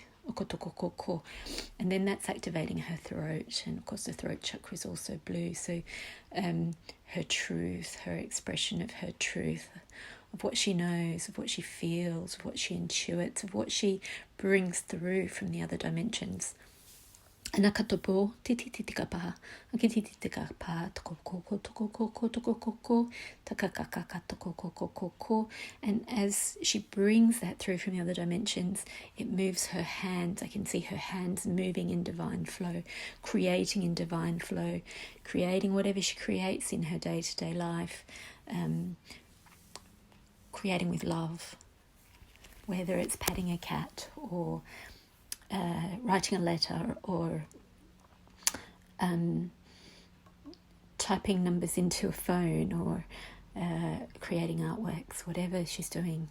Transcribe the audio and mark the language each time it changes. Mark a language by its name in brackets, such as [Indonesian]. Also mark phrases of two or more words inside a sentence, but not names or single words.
[English] And then that's activating her throat, and of course the throat chakra is also blue, so her truth, her expression of her truth, of what she knows, of what she feels, of what she intuits, of what she brings through from the other dimensions. Nakatopo tititikapa akititikapa tokoko takakaka tokoko. And as she brings that through from the other dimensions, it moves her hands. I can see her hands moving in divine flow, creating in divine flow, creating whatever she creates in her day-to-day life, creating with love, whether it's patting a cat or writing a letter or typing numbers into a phone or creating artworks, whatever she's doing.